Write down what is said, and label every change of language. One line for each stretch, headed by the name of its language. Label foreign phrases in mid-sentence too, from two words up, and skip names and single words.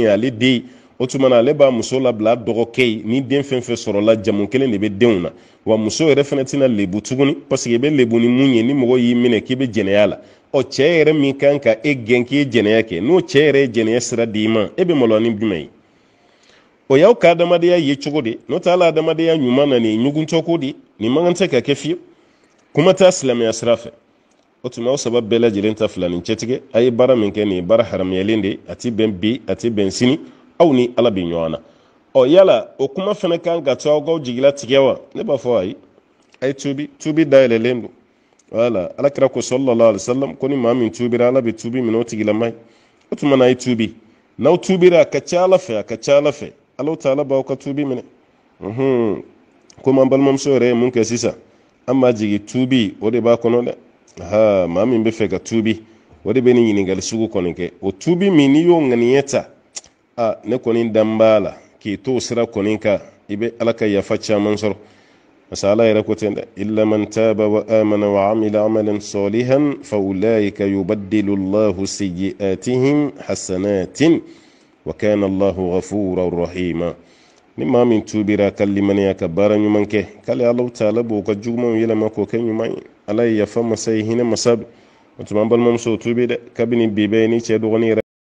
Bambara: ye ale den ye o tuma na ale b'a muso labila dɔgɔkɛ ye ni den fɛn fɛn sɔrɔla jamu kelen de bɛ denw na wa muso yɛrɛ fana tɛna lebu tuguni
French: parce que
Bambara: i bɛ lebu ni mun ye ni mɔgɔ y'i minɛ k'i bɛ jɛnɛya la ɔ cɛ yɛrɛ min kan ka e gɛn k'i ye jɛnɛya kɛ n'o cɛ yɛrɛ ye jɛnɛya sira d'i ma e bɛ maloya ni jumɛn ye o y'aw ka adamadenya ye cogo di n'o tɛ ala adamadenya ɲuman na nin ye ɲuguntɔ ko di nin man kan tɛ ka kɛ fiyewu kuma t'a silamɛya sira fɛ o tuma o sabab bɛɛ lajɛlen ta filanin cɛtigɛ a ye baara min kɛ nin ye baara haramuyalen de a ti bɛn bi a ti bɛn sini aw ni ala bɛ ɲɔgɔn na yala o kuma fana kan ka to aw kaw jigila tigɛ wa ne b'a fɔ ayi a ye tubi dayɛlɛlen don wala alakira ko
Arabic: صلى الله عليه وسلم
Bambara: ko ni maa min tubira ala bɛ tubi minɛ o tigilama ye o tuma na a ye tubi n'aw tubira a ka ca ala fɛ ala taala b'aw ka tubi minɛ komi an balimamuso yɛrɛ ye mun kɛ sisan an b'a jigi tubi o de b'a kɔnɔ dɛ maa min bɛ fɛ ka tubi o de bɛ nin ɲininkali sugu kɔni kɛ o tubi min n'i y'o ŋaniya ta ne kɔni dan b'a la k'i to sira kɔni kan i bɛ ala ka yafa caman sɔrɔ masa ala yɛrɛ ko ten dɛ
Arabic: إلا من تاب وآمن وعمل عملا صالحا فأولئك يبدل الله سيئاتهم حسنات وكان الله غفورا رحيما
Bambara: ni maa min tubira ka limaniya ka baara ɲuman kɛ k'ale ala taala b'o ka jugumanw yɛlɛma k'o kɛ ɲuman ye ala ye yafa masa ye hinɛ masa don o tuma an balimamuso tubi dɛ kabini bi bɛɛ ni cɛ dɔgɔnin yɛrɛ